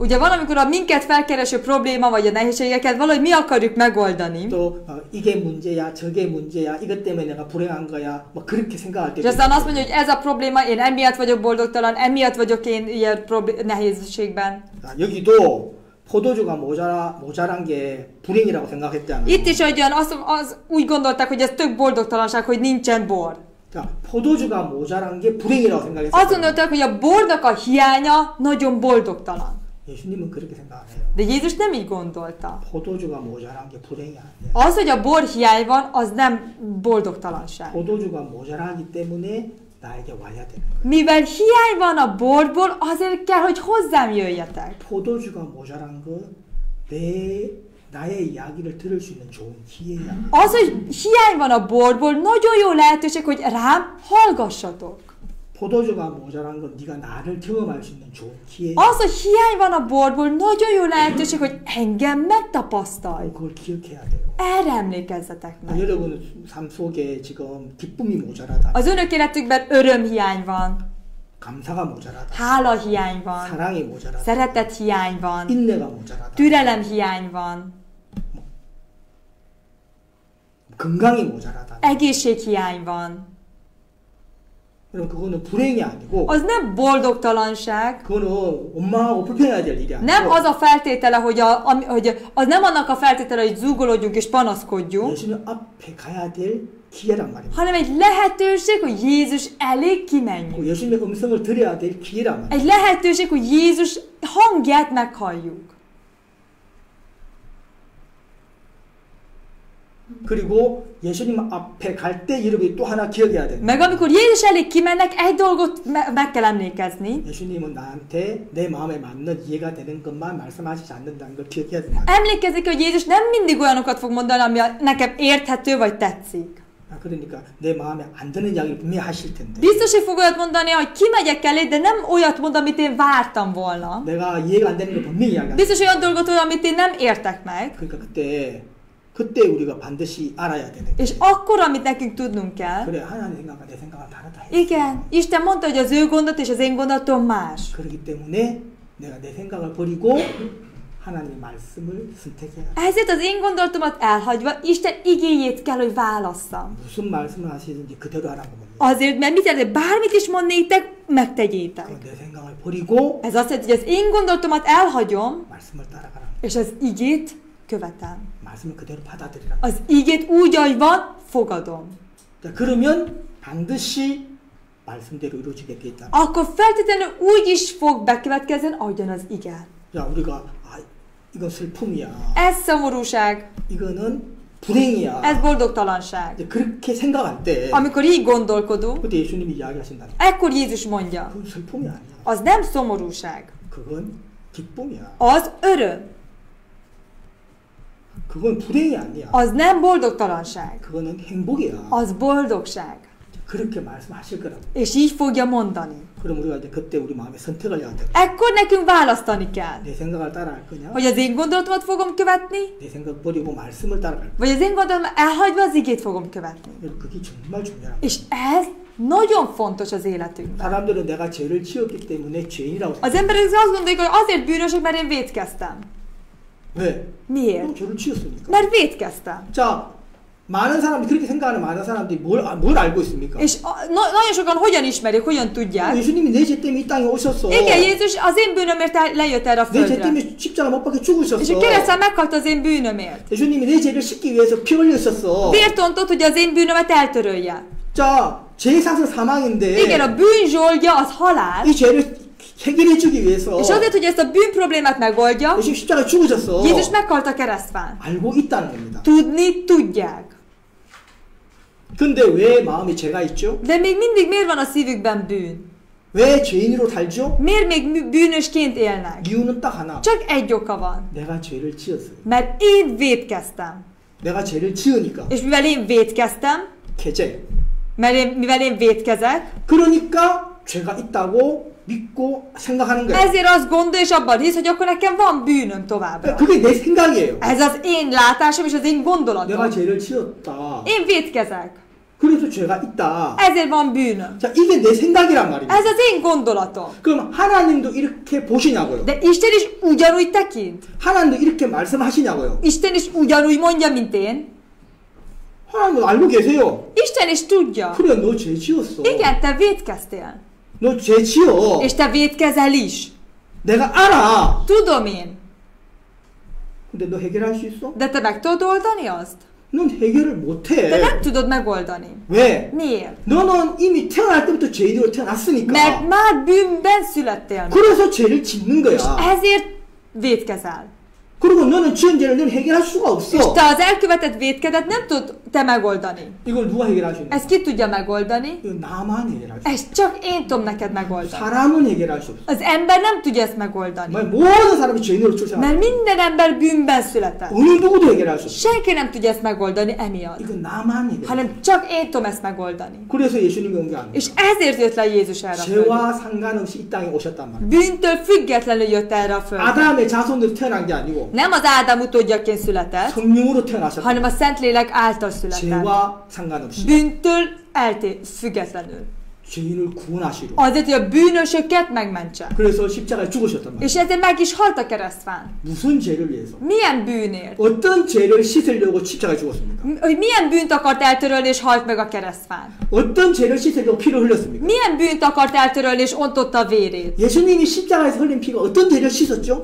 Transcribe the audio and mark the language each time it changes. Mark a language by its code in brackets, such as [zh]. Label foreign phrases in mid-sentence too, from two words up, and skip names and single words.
[hu] Ugye van, amikor a minket felkereső probléma vagy a nehézségeket valahogy mi akarjuk megoldani. [ko] 또 이게 문제야 저게 문제야 이것 때문에 내가 불행한 거야 뭐 그렇게 생각할 [hu] És [ko] 때도 [hu] aztán azt [ko] 있어요. [hu] mondja, hogy ez a probléma, én emiatt vagyok boldogtalan, emiatt vagyok én ilyen nehézségben. [ko] 여기도 포도주가 모자란 게 불행이라고 생각했잖아요. [hu] Itt is úgy gondolták, hogy ez tök boldogtalanság, hogy nincsen bor. [ko] 자, 포도주가 모자란 게 불행이라고 [hu] Azt [ko] 생각했어요. [hu] gondolták, hogy a bornak a hiánya nagyon boldogtalan. [ko] 예수님은 그렇게 생각 안 해요. [hu] De Jézus nem így gondolta. [ko] 포도주가 모자란 게 불행이 아니에요. [hu] Az, hogy a bor hiány van, az nem boldogtalanság. [ko] 포도주가 모자라기 때문에 나에게 와야 되는 거예요. [hu] Mivel hiány van a borból, azért kell, hogy hozzám jöjjetek. [ko] 포도주가 모자란 거 나의 이야기를 들을 수 있는 좋은 기회야. [hu] Az, hogy hiány van a borból, nagyon jó lehetőség, hogy rám hallgassatok. [ko] 포도주가 모자란 건 네가 나를 경험할 수 있는 좋은 기회야. [hu] Az, hogy hiány van a borból, nagyon jó lehetőség, hogy engem megtapasztalj. [ko] 그걸 기억해야 돼요. [hu] Erre emlékezzetek meg. [ko] 여러분 삶 속에 지금 기쁨이 모자라다. [hu] Az önök életükben örömhiány van, [ko] 감사가 모자라다. [hu] hála hiány van, [ko] 사랑이 모자라다. [hu] szeretet hiány van, [ko] 인내가 모자라다. [hu] türelem hiány van, [ko] 건강이 모자라다. [hu] egészség hiány van. [ko] 그럼 그거는 불행이 아니고 [hu] Az nem boldogtalanság, [ko] 그거는 원망하고 불평해야 될 일이 [hu] nem [ko] 아니고 [hu] az a feltétele, hogy az nem annak a feltétele, hogy zúgolódjunk és panaszkodjunk, [ko] 예수님 앞에 가야 될 기회란 말입니다. [hu] hanem egy lehetőség, hogy Jézus elé kimenjünk. [ko] 예수님의 음성을 들어야 될 기회란 말입니다. [hu] Egy lehetőség, hogy Jézus hangját meghalljuk. [ko] 그리고 예수님 앞에 갈 때 여러분이 또 하나 기억해야 됩니다. [hu] Meg amikor Jézus elé kimennek, egy dolgot meg kell emlékezni. [ko] 예수님은 나한테 내 마음에 맞는 이해가 되는 것만 말씀하시지 않는다는 걸 기억해야 됩니다. [hu] Emlékezzik, hogy Jézus nem mindig olyanokat fog mondani, ami nekem érthető vagy tetszik. [ko] 그러니까 내 마음에 안 드는 이야기를 분명히 하실 텐데 [hu] Biztos, hogy fog olyat mondani, hogy kimegyek elé, de nem olyat mond, amit én vártam volna. [ko] 내가 이해가 안 되는 걸 분명히 이야기합니다. [hu] Biztos olyan dolgot mond, amit én nem értek meg. [ko] 그러니까 그때 우리가 반드시 알아야 되는 [hu] És akkor, amit nekünk tudnunk kell, [ko] 그래 하나님 생각과 내 생각은 다르다. [hu] igen, Isten mondta, hogy az ő gondot és az én gondolatom más. [ko] 그렇기 때문에 내가 내 생각을 버리고 하나님의 말씀을 선택해야 돼. [hu] Ezért az én gondolatomat elhagyva, Isten igéjét kell, hogy válasszam. [ko] 무슨 말씀을 하시든지 그대로 하라고 봅니다. [hu] Azért, mert mit jelent, bármit is mond néktek, megtegyétek. [ko] 내 생각을 버리고 [hu] Ez azt jelenti, hogy az én gondolatomat elhagyom, [ko] 말씀을 따라가라. [hu] és az igét követem. [ko] 말씀을 그대로 받아들이라. [hu] Az igét úgy, ahogy van, fogadom. [ko] 자, 그러면 반드시 말씀대로 이루어지게 돼 있다. [hu] Akkor feltétlenül úgy is fog bekövetkezni, ahogyan az ige. [ko] 자, 우리가 이건 슬픔이야. [hu] Ez szomorúság, [ko] 이거는 불행이야. [hu] ez boldogtalanság. [ko] 이제 그렇게 생각할 때 [hu] Amikor így gondolkodunk, [ko] 그때 예수님이 이야기하신다. [hu] ekkor Jézus mondja, [ko] 그건 슬픔이 아니야. [hu] az nem szomorúság, [ko] 그건 기쁨이야. [hu] az öröm, [ko] 그건 불행이 아니야. [hu] az nem boldogtalanság, [ko] 그거는 행복이야. [hu] az boldogság. [ko] 그렇게 말씀하실 거라고. [hu] És így fogja mondani. [ko] 그럼 우리가 이제 그때 우리 마음에 선택을 해야 돼. [hu] Ekkor nekünk választani kell, [ko] 내 생각을 따라갈 거냐? [hu] hogy az én gondolatomat fogom követni, [ko] 내 생각 버리고 말씀을 따라갈 거냐? [hu] vagy az én gondolatomat elhagyva az igét fogom követni. [ko] 그게 정말 중요한 거야. [hu] És ez nagyon fontos az életünkben. [ko] 사람들은 내가 죄를 지었기 때문에 죄인이라고 [hu] Az [ko] 생각해. [hu] emberek azt gondolják, hogy azért bűnösök, mert én vétkeztem. [ko] 왜? [hu] Miért? [ko] 죄를 지었으니까. [hu] Mert vétkeztem. [ko] 자, 많은 사람들이 그렇게 생각하는 많은 사람들이 뭘 알고 있습니까? [hu] És nagyon sokan hogyan ismerik, hogyan tudják? [ko] 예수님이 내 죄 때문에 이 땅에 오셨어. [hu] Igen, Jézus az én bűnömért lejött erre a [ko] 내 죄 [hu] földre. [ko] 때문에 십자가 못 박혀 [hu] És [ko] 죽으셨어. [hu] a kereszten meghalt az én bűnömért. [ko] 예수님이 내 죄를 씻기 위해서 피 흘렸었어. [hu] Vért ontott, hogy az én bűnömet eltörölje. [ko] 자, 죄의 상승 사망인데 [hu] Igen, a bűn zsolgja az halál. [ko] 이 죄를 해결해주기 위해서 [hu] És azért, hogy ezt a bűn problémát megoldja, [ko] 예수님 십자가에 죽으셨어. [hu] Jézus meghalt a keresztfán. [ko] 알고 있다는 겁니다. [hu] Tudni tudják. [ko] 근데 왜 마음에 죄가 있죠? [hu] De még mindig miért van a szívükben bűn? [ko] 왜 죄인으로 살죠? [hu] Miért még bűnösként élnek? [ko] 이유는 딱 하나. [hu] Csak egy oka van. [ko] 내가 죄를 지었어요. [hu] Mert én vétkeztem. [ko] 내가 죄를 지으니까. [hu] És mivel én vétkeztem, [ko] 개죄. [hu] mivel én vétkezek, [ko] 그러니까 죄가 있다고 믿고 생각하는 거예요. [hu] Ezért azt gondol és abban hisz, hogy akkor nekem van bűnöm továbbra. [ko] 그게 내 생각이에요. [hu] Ez az én látásom és az én [ko] 내가 [hu] gondolatom. [ko] 죄를 지었다. [hu] Én vétkezek. [ko] 그래서 죄가 있다. [hu] Ezért van bűnöm. [ko] 자, 이게 내 생각이란 말입니다. [hu] Ez az én gondolatom. [ko] 그럼 하나님도 이렇게 보시냐고요? [hu] De Isten is ugyanúgy tekint. [ko] 하나님도 이렇게 말씀하시냐고요? [hu] Isten is ugyanúgy mondja, mint én. [ko] 하나님도 알고 계세요. [hu] Isten is tudja. [ko] 그래, 너 죄 지었어. [hu] Igen, te vétkeztél. [ko] 너 죄 지어. [hu] És te vétkezel is. [ko] 내가 알아. [hu] Tudom én. [ko] 근데 너 해결할 수 있어? [hu] De te meg tudod oldani azt? [ko] 넌 해결을 [hu] Te [ko] 못해. [hu] nem tudod megoldani. [ko] 왜? [hu] Miért? [ko] 너는 이미 태어날 때부터 죄인으로 태어났으니까. [hu] Mert már bűnben születtél. [ko] 그래서 죄를 짓는 [hu] És [ko] 거야. [hu] ezért vétkezel. [ko] 그리고 너는 지은 죄를 넌 해결할 수가 [hu] És [ko] 없어. [hu] te az elkövetett vétkedet nem tud te megoldani. [ko] 이걸 누가 해결할 수 있는? [hu] Ezt ki tudja megoldani? [ko] 이거 나만 해결할 수 있어. [hu] Ezt csak én tudom neked megoldani. [ko] 사람은 해결할 수 없어. [hu] Az ember nem tudja ezt megoldani. [ko] 모든 사람이 죄인으로 출생한 [hu] Mert minden ember bűnben született. [ko] 어느 누구도 해결할 수 없어. [hu] Senki nem tudja ezt megoldani emiatt. [ko] 이건 나만 해결해. [hu] Hanem csak én tudom ezt megoldani. [ko] 그래서 예수님이 온 게 아니야. [hu] És ezért jött le Jézus erre a földre. [ko] 죄와 상관없이 이 땅에 오셨단 말이야. [hu] Bűntől függetlenül jött erre a földre. [ko] 아담의 자손으로 태어난 게 아니고 [hu] Nem az Ádám utódjaként született, [ko] 성령으로 태어나셨다. [hu] hanem a Szentlélek által született. [ko] 죄와 상관없이 [hu] Bűntől függetlenül. [ko] 죄인을 구원하시려. [hu] Azért, hogy a bűnösöket megmentse. [ko] 그래서 십자가에 죽으셨단 말이야. [hu] És ezért meg is halt a keresztfán. [ko] 무슨 죄를 위해서? [hu] Milyen bűnért? [ko] 어떤 죄를 씻으려고 십자가에 죽었습니까? [hu] Hogy milyen bűnt akart eltörölni és halt meg a keresztfán? [ko] 어떤 죄를 씻으려고 피를 흘렸습니까? [hu] Milyen bűnt akart eltörölni és ontotta a vérét? [ko] 예수님이 십자가에서 흘린 피가 어떤 죄를 씻었죠?